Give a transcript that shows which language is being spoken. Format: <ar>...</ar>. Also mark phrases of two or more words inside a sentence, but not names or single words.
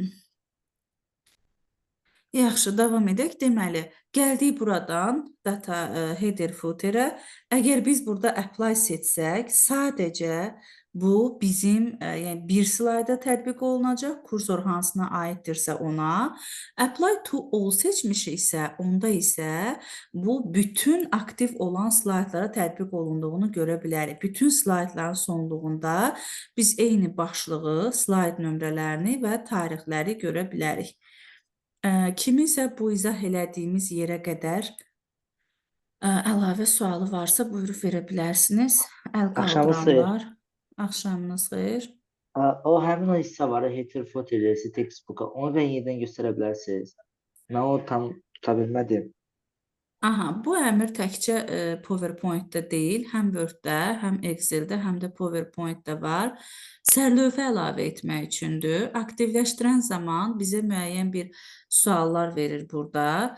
<az>Yaxşı, davam edək. Deməli, gəldik buradan data</az> <en>header footerə.</en> <az>Əgər biz burada apply seçsək, sadəcə bu bizim yəni bir slayda tətbiq olunacaq. Kursor hansına aiddirsə ona.</az> <en>Apply to all</en> <az>seçmişiksə, onda isə bu bütün aktiv olan slaydlara tətbiq olunduğunu görə bilərik. Bütün slaydların sonluğunda biz eyni başlığı, slayd nömrələrini və tarixləri görə bilərik. Kiminsə bu izah elədiyimiz yerə qədər əlavə sualı varsa, buyurub verə bilərsiniz. Əl Axşamınız xeyir. qaldıranlar. Axşamınız xeyir. O həmin o hissə var,</az> <en>header footer, textbook-a.</en> <az>Onu bən yenidən göstərə bilərsiniz. Mən o tam tuta bilmədim. Aha, bu əmr təkcə PowerPoint-də deyil, həm Word-də, həm Excel-də, həm də PowerPoint-də var. Sərlövhə əlavə etmək üçündür. Aktivləşdirən zaman bizə müəyyən bir suallar verir burada.</az>